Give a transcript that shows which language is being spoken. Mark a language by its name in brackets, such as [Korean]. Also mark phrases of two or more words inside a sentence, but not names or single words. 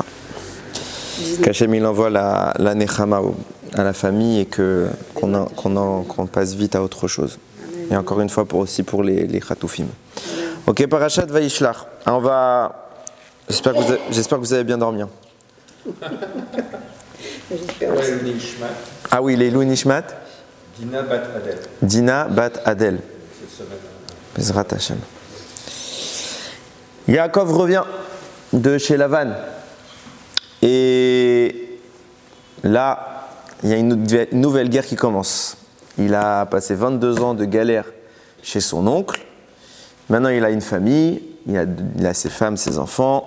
[French] Qu'Hachem il envoie la Nechama à la famille et qu'on passe vite à autre chose. Et encore une fois aussi pour les Khatoufim. Ok, Parashat Vaishlach. J'espère que vous avez bien dormi. Ah oui, les [Hebrew] לעילוי נשמת. [French] Dina bat Adel. Dina bat Adel. [Hebrew] בעזרת השם. [French] Yaakov revient de chez Lavan. Et là, il y a une nouvelle guerre qui commence. Il a passé 22 ans de galère chez son oncle. Maintenant, il a une famille, il a ses femmes, ses enfants.